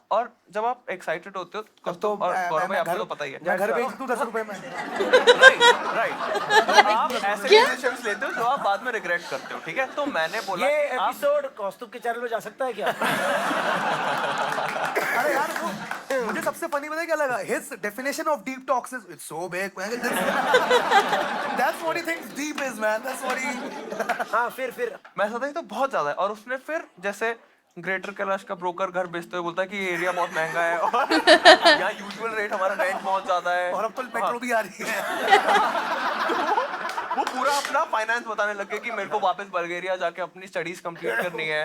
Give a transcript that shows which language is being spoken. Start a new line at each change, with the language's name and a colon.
Hindi: और जब आप एक्साइटेड होते हो तो और गौरव भाई आपको तो पता ही है, मैं घर भेज दूं 10 रुपए में। राइट आप ऐसे डिसीजंस लेते हो जो आप बाद में रिग्रेट करते हो, ठीक है। तो मैंने बोला ये कि आप एपिसोड कौस्तुभ के चैनल पे जा सकता है क्या? अरे यार वो मुझे सबसे फनी पता है क्या लगा?
English: His definition of deep talks is it's so big man. That's what he thinks deep is man. That's what he.
Hindi: हाँ फिर मैं सोचा ये तो बहुत ज्यादा है। और उसने फिर जैसे ग्रेटर कैलाश का ब्रोकर घर बेचते हुए बोलता है कि ये एरिया बहुत महंगा है और यहाँ यूजुअल रेट हमारा रेंट बहुत ज्यादा है और अब तो मेट्रो भी आ रही है। वो पूरा अपना फाइनेंस बताने लगे कि मेरे को वापस बल्गेरिया जाके अपनी स्टडीज कंप्लीट करनी है।